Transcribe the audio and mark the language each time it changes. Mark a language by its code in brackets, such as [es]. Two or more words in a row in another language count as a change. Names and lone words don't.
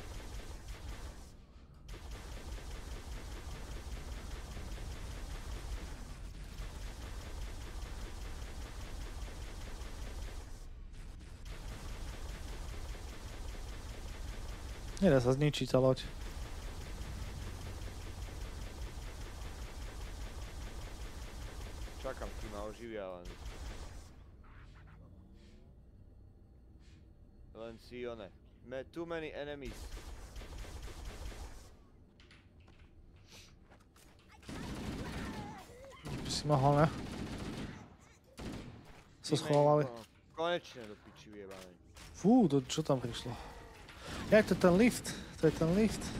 [sk] Nedá sa zničiť tá loď. Čakám, kým ma oživia len. Len si one. [en] Too many enemies. [sk] By si mohol, ne? Sa schovali. Konečne do piči vyjebanej. Fú, čo tam prišlo? Ja, to je ten lift. To je ten lift.